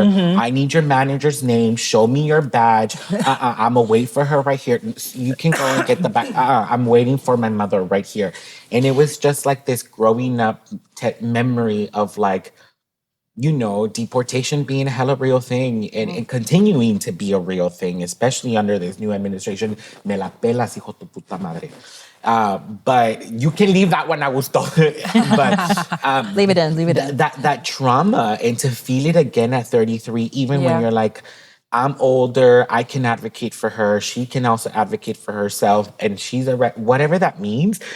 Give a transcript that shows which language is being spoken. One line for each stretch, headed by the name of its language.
English: I need your manager's name. Show me your badge. I'm going to wait for her right here. You can go and get the badge. I'm waiting for my mother right here. And it was just this growing up memory of deportation being a hella real thing, and continuing to be a real thing, especially under this new administration.
Spanish: Me la pelas, hijo tu puta madre.
English: But you can leave that one, I was told. But Leave it in. that trauma, and to feel it again at 33, even when you're I'm older, I can advocate for her. She can also advocate for herself, and she's whatever that means.